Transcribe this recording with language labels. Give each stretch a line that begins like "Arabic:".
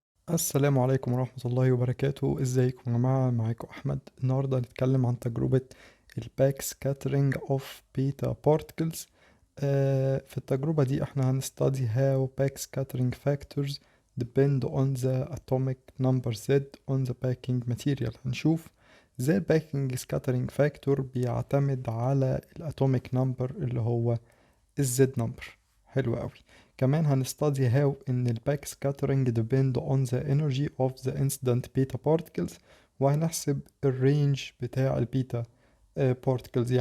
Arabic: السلام عليكم ورحمة الله وبركاته. ازيكم يا جماعة؟ معاكم أحمد. النهاردة هنتكلم عن تجربة الباك سكاترينج اوف بيتا بارتكلز. في التجربة دي احنا هنستدي
English: how back scattering factors depend on the atomic number Z on the backing material.
Arabic: هنشوف ازاي الباكينج scattering factor بيعتمد على الاتوميك نمبر اللي هو الزد نمبر. حلو قوي. كمان هنستدي هاو ان الباك سكاترينج
English: depend on the energy of the incident beta particles،
Arabic: وهنحسب الرينج بتاع البيتا بارتكلز.